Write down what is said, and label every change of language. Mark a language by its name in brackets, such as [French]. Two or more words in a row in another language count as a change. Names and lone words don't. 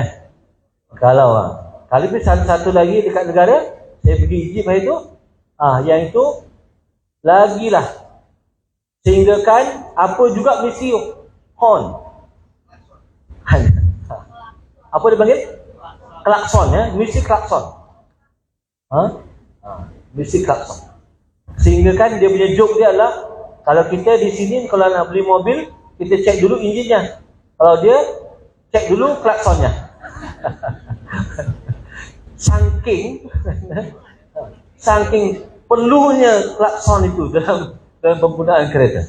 [Malay] Kalau ini satu lagi dekat negara, saya pergi Egypt hari itu, yang itu lagilah, sehingga kan apa juga mesti horn. Apa dipanggil? Klakson ya, mesti klakson. Mesti klakson. Sehingga kan dia punya joke dia adalah, kalau kita di sini kalau nak beli mobil, kita cek dulu enjinnya. Kalau dia cek dulu klaksonnya. Saking perlunya klakson itu dalam penggunaan kereta.